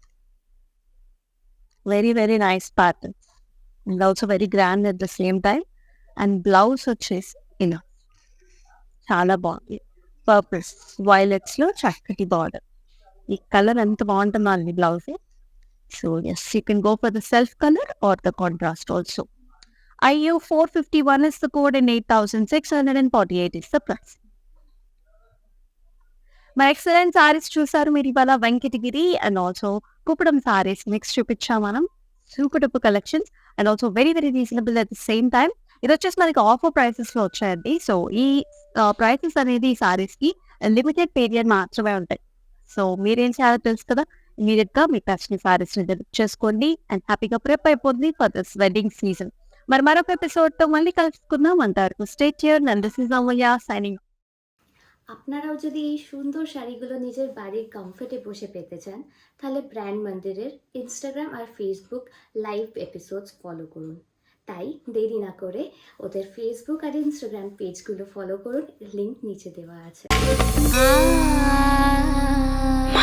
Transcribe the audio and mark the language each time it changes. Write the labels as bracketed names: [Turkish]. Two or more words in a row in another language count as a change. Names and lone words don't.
[English] very very nice pattern and also very grand at the same time. and blouse [Telugu] వచ్చేసి ఇలా చాలా బాగుంది. [English] purples violets [Telugu] లో చక్కటి బార్డర్. ఈ కలర్ ఎంత బాగుంటుందో అండి బ్లౌజ్. [English] so yes, you can go for the self colour or the contrast also. IU451 is the code and 8,648 is the price. [Telugu] మా [English] excellent sarees [Telugu] చూసారు మీరు ఇవాళ. వెంకటగిరి [English] and also [Telugu] కుప్పడం [English] sarees mix [Telugu] చూపించాం మనం. [English] super duper collections and also very very reasonable at the same time. [Telugu] ఇది వచ్చేసి మనకి [English] offer prices [Telugu] లో వచ్చాయండి. సో ఈ ప్రైసెస్ అనేది ఈ సారీస్ కి [English] limited period [Telugu] మాత్రమే ఉంటాయి. సో మీరేం చేయాలో తెలుసు కదా, ఇమీడియట్ గా మీకు నచ్చిన సారీస్ ని డెలివర్ చేసుకోండి అండ్ హ్యాపీగా ప్రిప్ అయిపోతుంది [English] for this wedding season. [Telugu] మరి మరొక ఎపిసోడ్‌తో మళ్ళీ కలుసుకుందాం. [English] అంతవరకు stay tuned and this is Amulya signing. [Bangla] আপনারাও যদি এই সুন্দর শাড়িগুলো নিজের বাড়ির কমফোর্টে বসে পেতে চান, তাহলে ব্র্যান্ড মন্দিরের ইনস্টাগ্রাম আর ফেসবুক [English] live episodes follow [Bangla] করুন। তাই দেরি না করে ওদের ফেসবুক আর ইনস্টাগ্রাম পেজগুলো ফলো করুন, লিংক নিচে দেওয়া আছে।